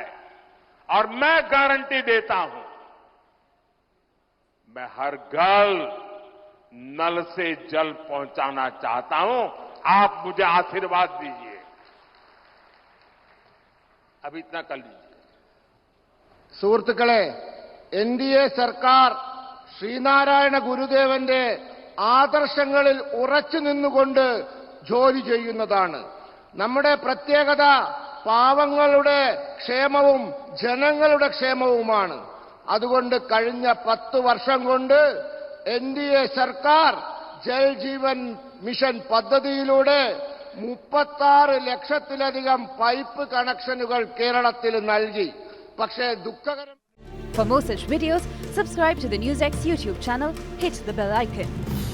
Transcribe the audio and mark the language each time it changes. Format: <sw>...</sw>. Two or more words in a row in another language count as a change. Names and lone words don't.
<hi>और मैं गारंटी देता हूं, मैं हर घर नल से जल पहुंचाना चाहता हूं। आप मुझे आशीर्वाद दीजिए। अब इतना कर लीजिए।</hi> <ml>സുഹൃത്തുക്കളെ, എൻഡിഎ സർക്കാർ ശ്രീനാരായണ ഗുരുദേവന്റെ ആദർശങ്ങളിൽ ഉറച്ചു നിന്നുകൊണ്ട് ജോലി ചെയ്യുന്നതാണ്. നമ്മുടെ പ്രത്യേകത പാവങ്ങളുടെ ക്ഷേമവും ജനങ്ങളുടെ ക്ഷേമവുമാണ്. അതുകൊണ്ട് കഴിഞ്ഞ 10 വർഷം കൊണ്ട് എൻഡിഎ സർക്കാർ ജൽ ജീവൻ മിഷൻ പദ്ധതിയിലൂടെ 36 ലക്ഷത്തിലധികം പൈപ്പ് കണക്ഷനുകൾ കേരളത്തിൽ നൽകി. പക്ഷേ ദുഃഖകരം.</ml> <en>For more such videos, subscribe to the NewsX YouTube channel, hit the bell icon.</en>